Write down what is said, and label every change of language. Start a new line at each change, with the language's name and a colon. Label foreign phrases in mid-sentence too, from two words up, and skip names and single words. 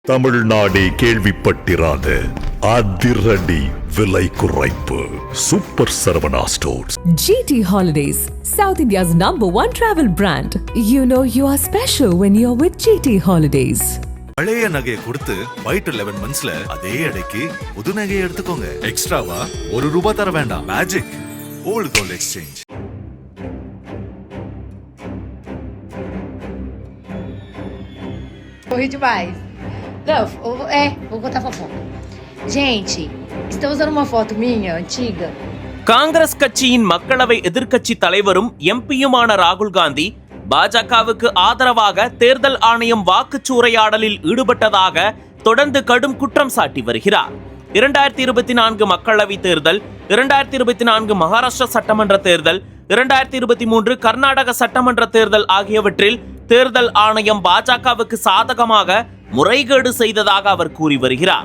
Tamil: தமிழ்நாடே கேள்விப்பட்டிராத அதிரடி விலை குறைப்பு சூப்பர் சரவணா ஸ்டோர்ஸ்.
English: GT Holidays, South India's #1 travel brand. You know you are special when you're with GT Holidays.
Tamil: பழைய நகையை கொடுத்து பை டு 11 monthsல அதே எடைக்கு புது நகையை எடுத்துக்கோங்க. எக்ஸ்ட்ராவா ₹1 தர வேண்டாம். மேஜிக் ஓல்ட் கோல்ட் எக்ஸ்சேஞ்ச்.
Portuguese: Corri demais. Não, vou contar a fofoca. Gente, estão usando uma foto minha, antiga.
Tamil: காங்கிரஸ் கட்சியின் மக்களவை எதிர்க்கட்சி தலைவரும் எம்பியுமான ராகுல் காந்தி பாஜகவுக்கு ஆதரவாக தேர்தல் ஆணையம் வாக்குச்சூறையாடலில் ஈடுபட்டதாக தொடர்ந்து கடும் குற்றம் சாட்டி வருகிறார். 2024 மக்களவை தேர்தல், 2024 மகாராஷ்டிரா சட்டமன்ற தேர்தல், 2023 கர்நாடக சட்டமன்ற தேர்தல் ஆகியவற்றில் தேர்தல் ஆணையம் பாஜகவுக்கு சாதகமாக முறைகேடு செய்ததாக அவர் கூறி வருகிறார்.